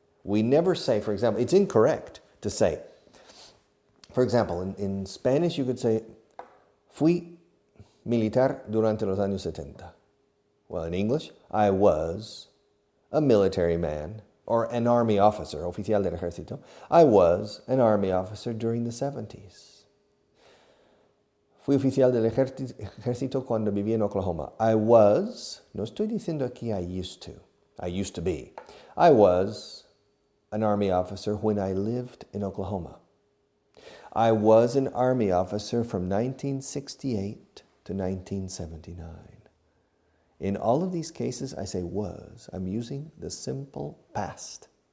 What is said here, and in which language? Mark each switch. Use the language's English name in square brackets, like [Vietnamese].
[English] We never say, for example, it's incorrect to say, for example, in Spanish you could say, [Spanish] fui militar durante los años 70. [English] Well, in English, I was a military man or an army officer, [Spanish] oficial del ejército. [English] I was an army officer during the 70s. [Spanish] Fui oficial del ejército cuando viví en Oklahoma. [English] I was, [Spanish] no estoy diciendo aquí [English] I used to. I used to be. I was an army officer when I lived in Oklahoma. I was an army officer from 1968 to 1979. In all of these cases, I say was. I'm using the simple past.